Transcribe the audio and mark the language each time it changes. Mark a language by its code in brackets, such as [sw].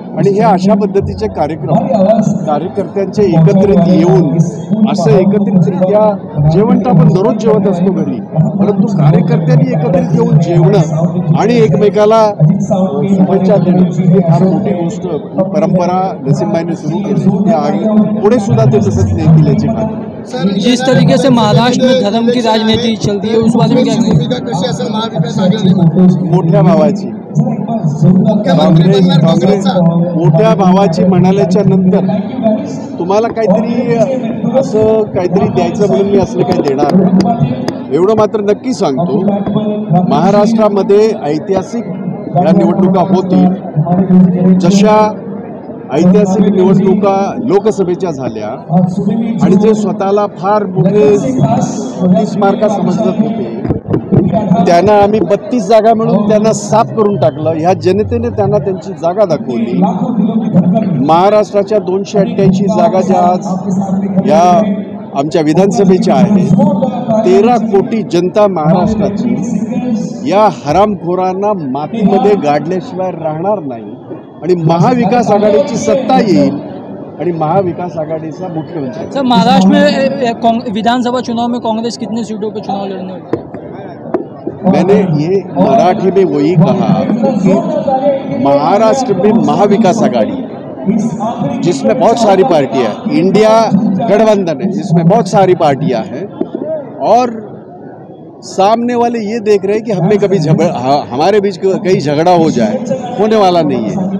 [mr] आणि हे अशा पद्धतीचे कार्यक्रम कार्यकर्त्यांचे एकत्रित येऊन असं एकत्रितरित्या जेवण तर आपण दररोज जेवत असतो घरी, परंतु कार्यकर्त्यांनी एकत्रित येऊन जेवणं आणि एकमेकाला शुभेच्छा देणं ही फार मोठी गोष्ट परंपरा नसीमबाईने सुरू केली। त्या पुढे सुद्धा ते तसंच देतील याची खात्री। [hi] जिस तरीके से महाराष्ट्र में धर्म की राजनीति चलती है उस बारे में क्या [mr] मोठ्या भावाची काँग्रेस मोठ्या भावाची म्हणाल्याच्या नंतर तुम्हाला काहीतरी असं काहीतरी द्यायचं म्हणून मी असलं काही देणार नाही। एवढं मात्र नक्की सांगतो, महाराष्ट्रामध्ये ऐतिहासिक या निवडणुका होतील, जशा ऐतिहासिक निवडणुका लोकसभेच्या झाल्या आणि जे स्वतःला फार मोठे 30 मार्का समजत होते त्यांना आम्ही 32 जागा मिळून त्यांना साफ करून टाकलं. ह्या जनतेने त्यांना त्यांची जागा दाखवली. महाराष्ट्राच्या 288 जागा ज्या आज या आमच्या विधानसभेच्या आहेत, 13 कोटी जनता महाराष्ट्राची या हरामखोरांना मातीमध्ये गाडल्याशिवाय राहणार नाही आणि महाविकास आघाडीची सत्ता येईल आणि महाविकास आघाडीचा मुख्यमंत्री. [hi] सर, महाराष्ट्र में विधानसभा चुनाव में कांग्रेस कितने सीटों पर चुनाव लड़ने वाली है? मैंने ये मराठी में वही कहा कि महाराष्ट्र में महाविकास आघाड़ी जिसमें बहुत सारी पार्टियां, इंडिया गठबंधन है जिसमें बहुत सारी पार्टियां हैं और सामने वाले ये देख रहे हैं कि हमें कभी हमारे बीच कहीं झगड़ा हो जाए, होने वाला नहीं है.